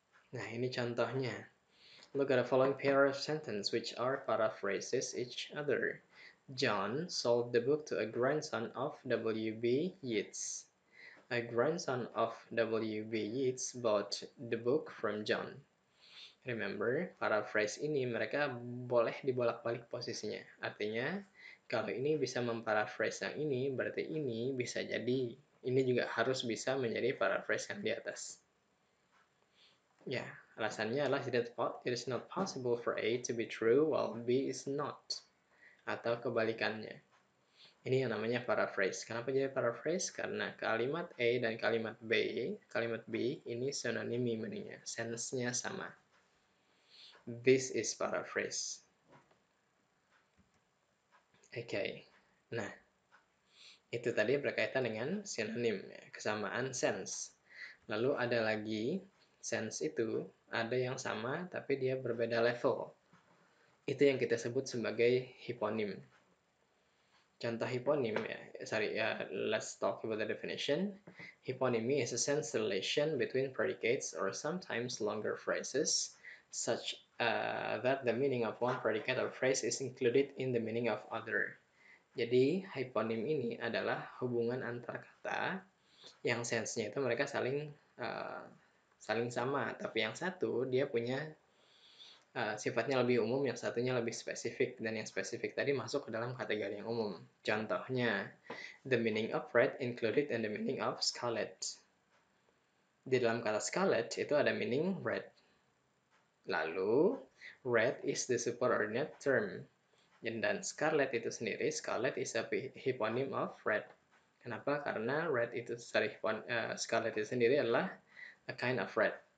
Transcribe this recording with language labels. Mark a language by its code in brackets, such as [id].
[id] Nah, ini contohnya. [en] Look at the following pair of sentences which are paraphrases each other. John sold the book to a grandson of W.B. Yeats. A grandson of W.B. Yeats bought the book from John. [id] Remember, paraphrase ini mereka boleh dibolak-balik posisinya. Artinya, kalau ini bisa memparaphrase yang ini, berarti ini bisa jadi, ini juga harus bisa menjadi paraphrase yang di atas. Ya, alasannya adalah [en] it is not possible for A to be true while B is not. [id] Atau kebalikannya. Ini yang namanya paraphrase. Kenapa jadi paraphrase? Karena kalimat A dan kalimat B ini synonymy meaningnya. Sense-nya sama. [en] This is paraphrase. [id] Okay. Nah, itu tadi berkaitan dengan sinonim, ya, kesamaan sense. Lalu ada lagi sense itu ada yang sama tapi dia berbeda level. Itu yang kita sebut sebagai hiponim. Contoh hiponim [en] let's talk about the definition. Hiponymy is a sense relation between predicates or sometimes longer phrases such that the meaning of one predicate or phrase is included in the meaning of other. [id] Jadi hiponim ini adalah hubungan antar kata yang sense-nya itu mereka saling sama, tapi yang satu dia punya sifatnya lebih umum, yang satunya lebih spesifik, dan yang spesifik tadi masuk ke dalam kategori yang umum. Contohnya, [en] the meaning of red included in the meaning of scarlet. [id] Di dalam kata scarlet itu ada meaning red. Lalu [en] Red is the superordinate term. [id] Dan scarlet itu sendiri, [en] scarlet is a hyponym of red. [id] Kenapa? Karena red itu scarlet itu sendiri adalah [en] a kind of red.